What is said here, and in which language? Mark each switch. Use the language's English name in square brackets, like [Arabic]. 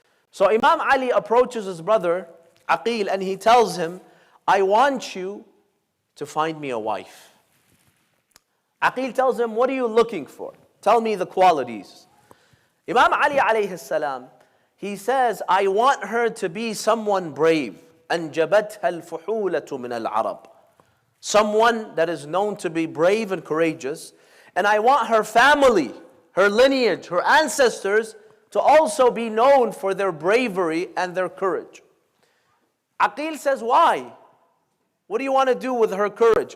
[English] So Imam Ali approaches his brother Aqil and he tells him, I want you to find me a wife. Aqil tells him, what are you looking for? Tell me the qualities. Imam Ali alayhi salam, he says, I want her to be someone brave. [Arabic] أنجبتها الفحولة من العرب. [English] Someone that is known to be brave and courageous. And I want her family, her lineage, her ancestors to also be known for their bravery and their courage. Aqil says, why? What do you want to do with her courage?